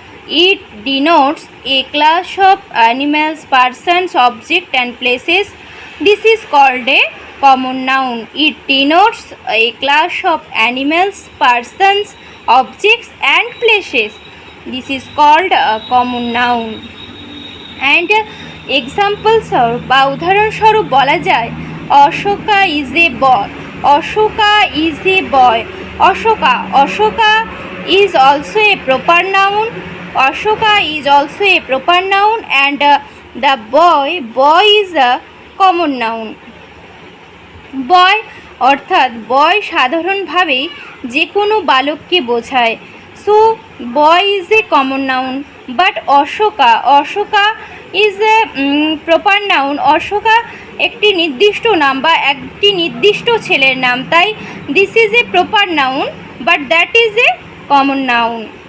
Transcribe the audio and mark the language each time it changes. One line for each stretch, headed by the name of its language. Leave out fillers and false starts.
English: It denotes a class of animals, persons, objects and places. This is called a common noun. It denotes a class of animals, persons, objects and places. This is called a common noun. And examples
Bangla: বা উদাহরণস্বরূপ বলা যায়,
English: Ashoka is a boy. Ashoka is a boy. Ashoka is also a proper noun. Ashoka is also a proper noun and the boy is a common noun.
Bangla: বয় অর্থাৎ বয় সাধারণভাবেই যে কোনো বালককে বোঝায়।
English: So boy is a common noun. But Ashoka is a proper noun.
Bangla: Ashoka একটি নির্দিষ্ট নাম বা একটি নির্দিষ্ট ছেলের নাম, তাই
English: This is a proper noun but that is a common noun.